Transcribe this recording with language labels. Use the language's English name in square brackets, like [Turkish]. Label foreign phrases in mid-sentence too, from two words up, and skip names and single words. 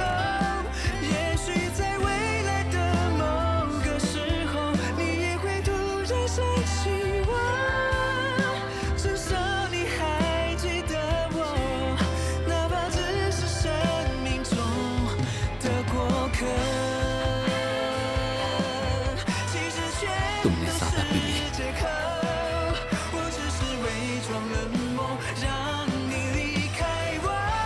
[Chinese] 也许在未来的某个时候，你也会突然想起我，至少你还记得我，哪怕只是生命中的过客。其实全 [Hindi] तुमने [Chinese] 都 [Hindi] ज्यादा पी ली। [Chinese] 是借口，我只是伪装冷漠，让你离开我。